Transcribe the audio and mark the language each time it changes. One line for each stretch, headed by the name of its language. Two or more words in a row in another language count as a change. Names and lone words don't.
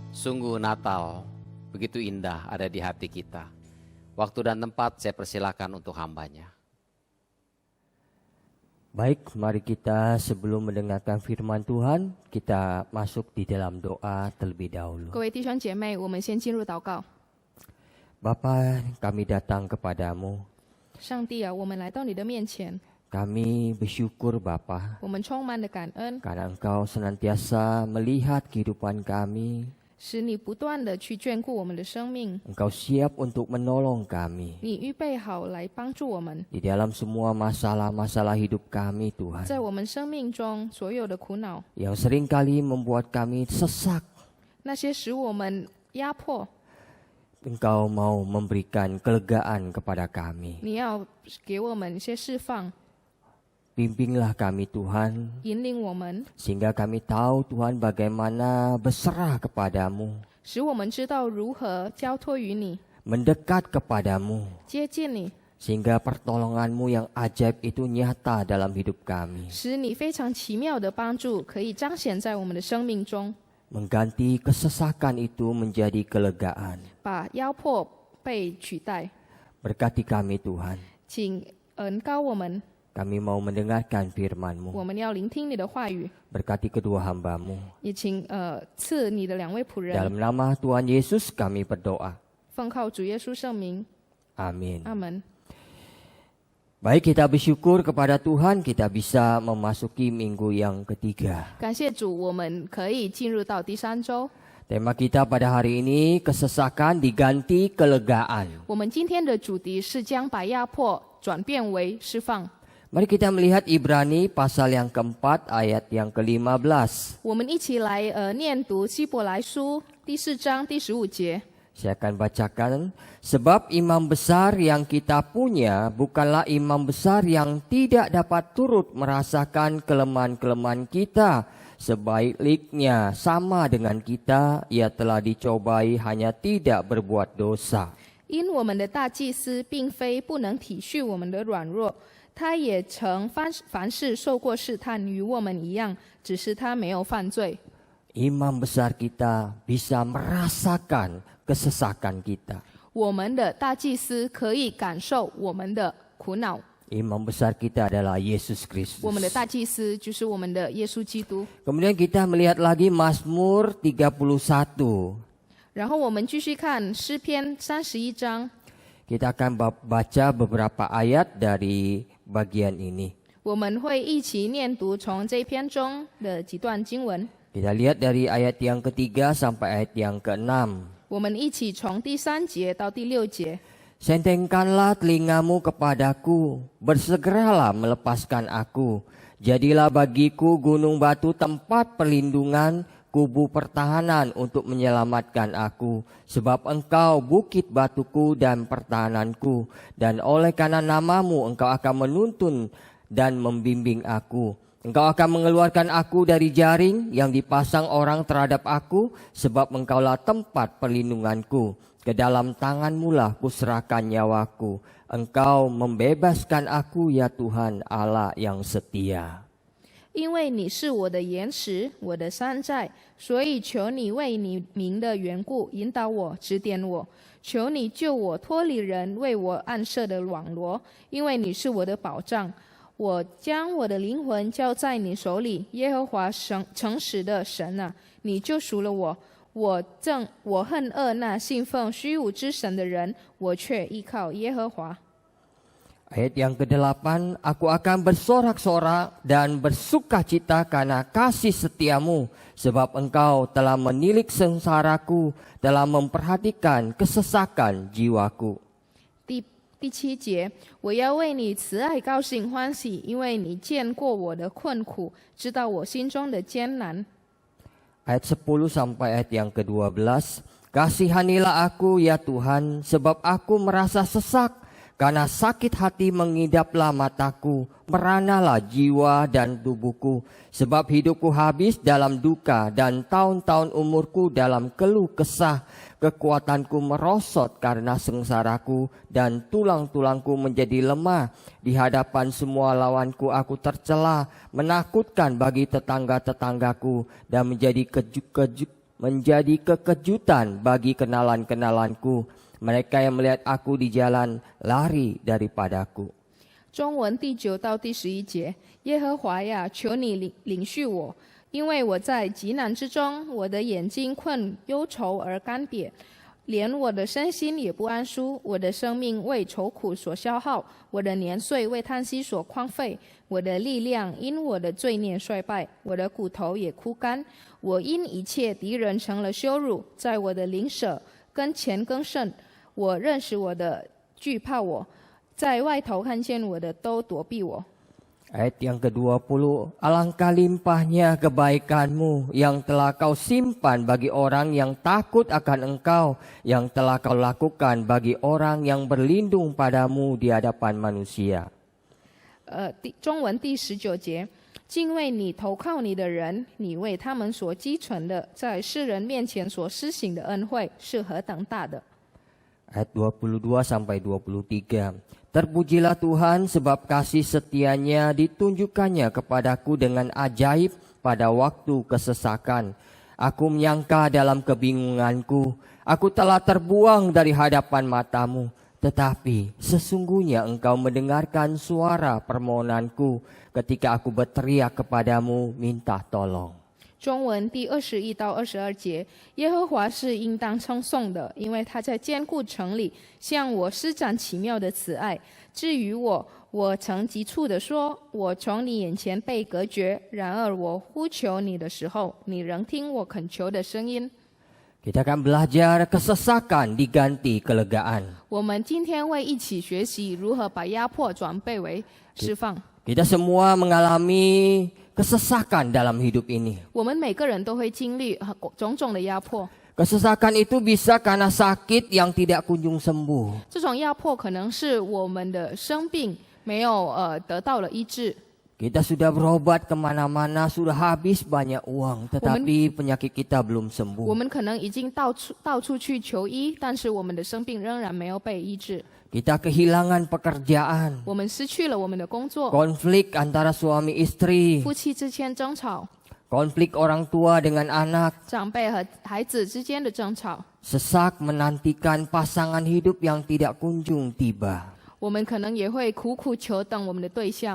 Indonesian: Sungguh Natal begitu indah ada di hati kita. Waktu dan tempat saya persilakan untuk hambanya. Baik, mari kita sebelum mendengarkan firman Tuhan, kita masuk di dalam doa terlebih dahulu.
Chinese: 各位弟兄姐妹，我们先进入祷告。
Indonesian: Bapa, kami datang kepadamu.
Chinese: 上帝啊，我们来到你的面前，
Indonesian: Kami bersyukur Bapa,
Chinese: 我们充满了感恩，
Indonesian: karena Engkau senantiasa melihat kehidupan kami.
Chinese: 使你不断的去眷顾我们的生命，
Indonesian: Engkau siap untuk menolong kami
Chinese: 你预备好来帮助我们，
Indonesian: di dalam semua masalah-masalah hidup kami Tuhan,
Chinese: 在我们生命中所有的苦恼，
Indonesian: yang seringkali membuat kami sesak.
Chinese: 那些使我们压迫，
Indonesian: Engkau mau memberikan kelegaan kepada kami.
Chinese: 你要给我们一些释放，
Indonesian: Bimbinglah kami Tuhan,
Chinese: 引领我们，
Indonesian: sehingga kami tahu Tuhan bagaimana berserah kepadamu,
Chinese: 使我们知道如何交托于你，
Indonesian: mendekat kepadamu,
Chinese: 接近你，
Indonesian: sehingga pertolonganmu yang ajaib itu nyata dalam hidup kami,
Chinese: 使你非常奇妙的帮助可以彰显在我们的生命中，
Indonesian: mengganti kesesakan itu menjadi kelegaan.
Chinese: 把压迫被取代。
Indonesian: Berkati kami Tuhan,
Chinese: 请恩高我们，
Indonesian: kami mau mendengarkan firman-Mu.
Chinese: 我们要聆听你的话语，
Indonesian: Berkati kedua hamba-Mu.
Chinese: 也请赐你的两位仆人，
Indonesian: Dalam nama Tuhan Yesus kami berdoa.
Chinese: 奉靠主耶稣圣名，
Indonesian: Amin.
Chinese: 阿门。
Indonesian: Baik, kita bersyukur kepada Tuhan kita bisa memasuki minggu yang ketiga.
Chinese: 感谢主，我们可以进入到第三周。
Indonesian: Tema kita pada hari ini, kesesakan diganti kelegaan.
Chinese: 我们今天的主题是将把压迫转变为释放。
Indonesian: Mari kita melihat Ibrani pasal yang keempat ayat yang ke-15.
Chinese: 我们一起来念读希伯来书第4章第15节。
Indonesian: Saya akan bacakan. Sebab imam besar yang kita punya bukanlah imam besar yang tidak dapat turut merasakan kelemahan-kelemahan kita. Sebaliknya sama dengan kita, ia telah dicobai hanya tidak berbuat dosa.
Chinese: 因我们的大祭司并非不能体恤我们的软弱，他也曾凡事受过试探，与我们一样，只是他没有犯罪。
Indonesian: Imam besar kita bisa merasakan kesesakan kita.
Chinese: 我们的大祭司可以感受我们的苦恼。
Indonesian: Imam besar kita adalah Yesus Kristus.
Chinese: 我们的大祭司就是我们的耶稣基督。
Indonesian: Kemudian kita melihat lagi Mazmur 31.
Chinese: 然后我们继续看诗篇31章，
Indonesian: Kita akan baca beberapa ayat dari bagian ini.
Chinese: 我们会一起念读从这篇中的几段经文。
Indonesian: Kita lihat dari ayat yang ketiga sampai ayat yang ke-6.
Chinese: 我们一起从第3节到第6节。
Indonesian: Sentengkanlah telingamu kepadaku, bersegeralah melepaskan aku. Jadilah bagiku gunung batu tempat perlindungan, kubu pertahanan untuk menyelamatkan aku. Sebab engkau bukit batuku dan pertahananku, dan oleh karena namamu engkau akan menuntun dan membimbing aku. Engkau akan mengeluarkan aku dari jaring yang dipasang orang terhadap aku, sebab engkaulah tempat perlindunganku. Ke dalam tanganmu lah kuserahkan nyawaku. Engkau membebaskan aku ya Tuhan Allah yang setia.
Chinese: 因为你是我的岩石，我的山寨，所以求你为你名的缘故引导我，指点我。求你救我脱离人为我暗设的网罗，因为你是我的保障。我将我的灵魂交在你手里，耶和华诚实的神啊，你救赎了我。我恨恶那信奉虚无之神的人，我却依靠耶和华。
Indonesian: Ayat yang ke-8, aku akan bersorak-sorak dan bersukacita karena kasih setiamu, sebab engkau telah menilik sengsaraku, telah memperhatikan kesesakan jiwaku.
Chinese: 第7节，我要为你慈爱高兴欢喜，因为你见过我的困苦，知道我心中的艰难。
Indonesian: Ayat 10 sampai ayat yang ke-12, kasihanilah aku ya Tuhan, sebab aku merasa sesak. Karena sakit hati mengidaplah mataku, meranalah jiwa dan tubuhku. Sebab hidupku habis dalam duka dan tahun-tahun umurku dalam keluh kesah. Kekuatanku merosot karena sengsaraku dan tulang-tulangku menjadi lemah. Di hadapan semua lawanku aku tercela, menakutkan bagi tetangga-tetanggaku dan menjadi menjadi kekejutan bagi kenalan-kenalanku. Mereka yang melihat aku di jalan lari daripadaku.
Chinese: 中文第9到第11节，耶和华呀，求你领恤我，因为我在极难之中，我的眼睛困忧愁而干瘪，连我的身心也不安舒，我的生命为愁苦所消耗，我的年岁为叹息所荒废，我的力量因我的罪孽衰败，我的骨头也枯干，我因一切敌人成了羞辱，在我的邻舍跟前更甚，我认识我的惧怕我。在外头看见我的都躲避我。
Indonesian: Ayat yang ke-20, alangkah limpahnya kebaikanmu yang telah kau simpan bagi orang yang takut akan engkau, yang telah kau lakukan bagi orang yang berlindung padamu di hadapan manusia.
Chinese: 中文第19节，敬畏你投靠你的人，你为他们所积存的，在世人面前所施行的恩惠是何等大的。
Indonesian: Ayat 22 sampai 23. Terpujilah Tuhan sebab kasih setianya ditunjukkannya kepadaku dengan ajaib pada waktu kesesakan. Aku menyangka dalam kebingunganku, aku telah terbuang dari hadapan matamu. Tetapi sesungguhnya engkau mendengarkan suara permohonanku ketika aku berteriak kepadamu minta tolong.
Chinese: 中文第21到22节，耶和华是应当称颂的，因为他在坚固城里向我施展奇妙的慈爱。至于我，我曾急促地说，我从你眼前被隔绝。然而我呼求你的时候，你仍听我恳求的声音。
Indonesian: Kita akan belajar kesesakan diganti kelegaan.
Chinese: 我们今天会一起学习如何把压迫转变为释放。
Indonesian: Kita semua mengalami kesesakan dalam hidup ini.
Chinese: 我们每个人都会经历种种的压迫，
Indonesian: Kesesakan itu bisa karena sakit yang tidak kunjung sembuh.
Chinese: 这种压迫可能是我们的生病没有得到了医治。
Indonesian: Kita sudah berobat kemana-mana, sudah habis banyak uang, tetapi penyakit kita belum
Chinese: 我
Indonesian: sembuh.
Chinese: 们可能已经到处去求医，但是我们的生病仍然没有被医治。
Indonesian: Kita kehilangan pekerjaan,
Chinese: 我们失去了我们的工作，
Indonesian: konflik antara suami istri,
Chinese: 夫妻之间争吵，
Indonesian: konflik orang tua dengan anak,
Chinese: 长辈和孩子之间的争吵。
Indonesian: sesak menantikan pasangan hidup yang tidak kunjung tiba.
Chinese: 我们可能也会苦苦求等我们的对象，